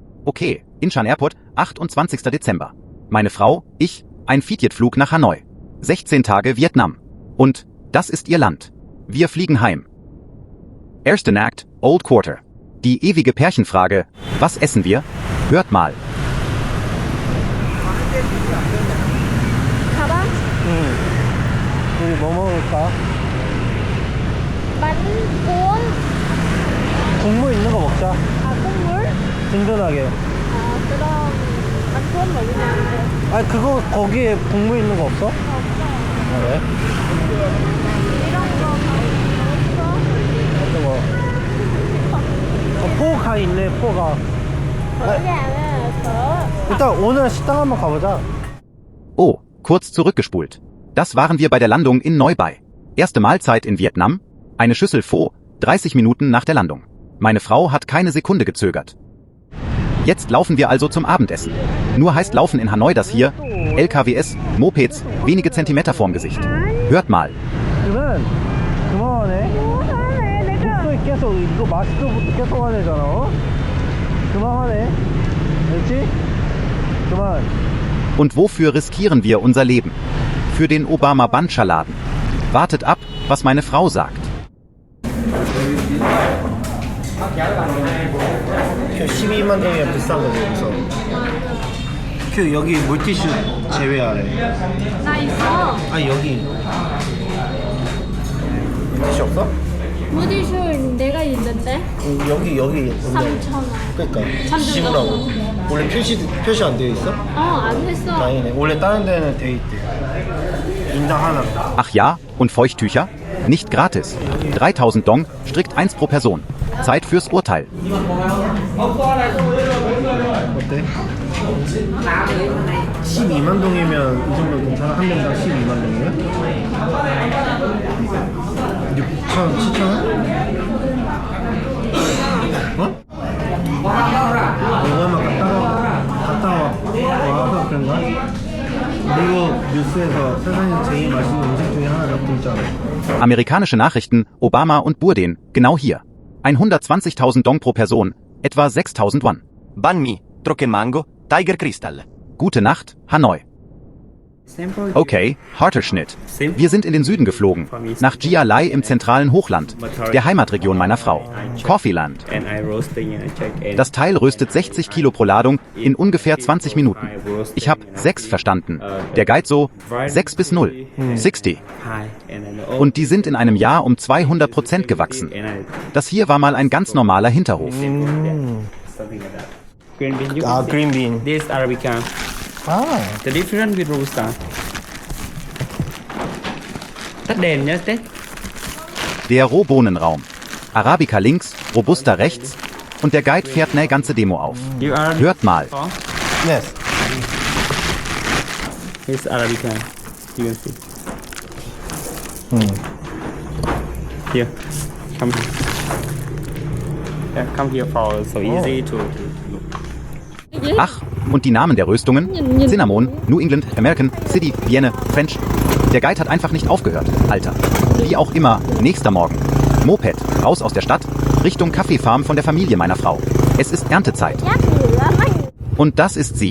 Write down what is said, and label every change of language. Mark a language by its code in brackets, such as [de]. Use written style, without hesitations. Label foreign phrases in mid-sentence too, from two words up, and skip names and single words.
[de] Okay, Incheon Airport, 28. Dezember. Meine Frau, ich, ein Fietjetflug nach Hanoi. 16 Tage Vietnam. Und das ist ihr Land. Wir fliegen heim. Ersten Act, Old Quarter. Die ewige Pärchenfrage, was essen wir? Hört mal. [ko] 가봐. 우리 뭐 먹을까? [vi] bánh cuốn. [ko] 국물 있는 거 먹자. À, 국물? 든든하게. À, 그럼 [vi] bánh cuốn [ko] 먹으면 안 돼. 아니 그거 거기에 국물 있는 거 없어? 없어. 아, 왜? 이런 거 없어? 저거 포가 있네 포가. 그냥 더. 일단 오늘 식당 한번 가보자. [de] Oh, kurz zurückgespult. Das waren wir bei der Landung in Neu Bai. Erste Mahlzeit in Vietnam, eine Schüssel Pho, 30 Minuten nach der Landung. Meine Frau hat keine Sekunde gezögert. Jetzt laufen wir also zum Abendessen. Nur heißt Laufen in Hanoi das hier, LKWs, Mopeds, wenige Zentimeter vorm Gesicht. Hört mal. [ko] 그만하네. 계속 계속 이거 마스크부터 계속 해야 되잖아. 어? 그만하네. 알지? 그만. [de] Und wofür riskieren wir unser Leben? Für den Obama-Bandscha-Laden. Wartet ab, was meine Frau sagt. [ko] 12만 동이면 비싼 거지 여기서. 그 여기 물티슈 제외하래. 나 있어. 아니 여기 물티슈 없어? 무디슈 내가 있는데. 여기 3,000원. 그러니까 지우라고. 원래 표시 안 되어 있어? 안 했어. 다행이네. 원래 다른 데는 돼 있대. 인당 하나. [de] Ach ja, und Feuchttücher? Nicht gratis. 3000 Dong, strikt 1 pro Person. Zeit fürs Urteil. [ko] 어때? 12만 동이면 이 정도 괜찮아? 한 명당 12만 동이면? 6천, 7천 원? 어? 이거만 갔다 와서 그런가? 미국 뉴스에서 세상에서 제일 맛있는 음식 중에 하나 적고 있잖아. [de] Amerikanische Nachrichten, Obama und Burdin, genau hier. 120.000 Dong pro Person, etwa 6.000 Won. Banh mi, Trocken Mango, Tiger Crystal. Gute Nacht, Hanoi. Okay, harter Schnitt. Wir sind in den Süden geflogen, nach Gia Lai im zentralen Hochland, der Heimatregion meiner Frau, Coffeeland. Das Teil röstet 60 Kilo pro Ladung in ungefähr 20 Minuten. Ich habe 6 verstanden. Der Guide so 6 bis 0, 60. Und die sind in einem Jahr um 200% gewachsen. Das hier war mal ein ganz normaler Hinterhof. [en] Green bean. 아, green bean. This Arabica. 아, The different with Robusta. [vi] Tắt đèn nhé, Tết. [de] Der Rohbohnenraum. Arabica links, Robusta rechts und der Guide fährt eine ganze Demo auf. [en] You are [de] Hört mal. [en] yes. This Arabica. You can see. Here. Come here. Yeah, come here for so easy to look. [de] Ach, und die Namen der Röstungen? [en] Cinnamon, New England, American, City, Vienne, French. [de] Der Guide hat einfach nicht aufgehört, Alter. Wie auch immer, nächster Morgen. Moped, raus aus der Stadt, Richtung Kaffeefarm von der Familie meiner Frau. Es ist Erntezeit. Und das ist sie.